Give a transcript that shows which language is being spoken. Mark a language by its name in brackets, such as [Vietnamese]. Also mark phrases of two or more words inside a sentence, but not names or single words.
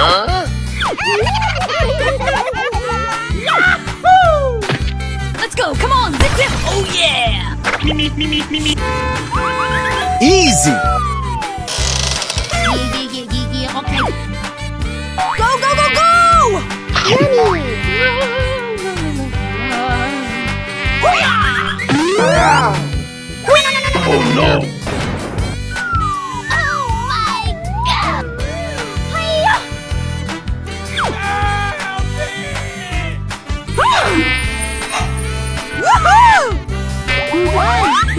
[English] Yahoo! Let's go! Come on! Zip zip! Oh yeah! Me. Easy! Okay. Go! Yummy! Oh no. Oh my god! Hiya! We won!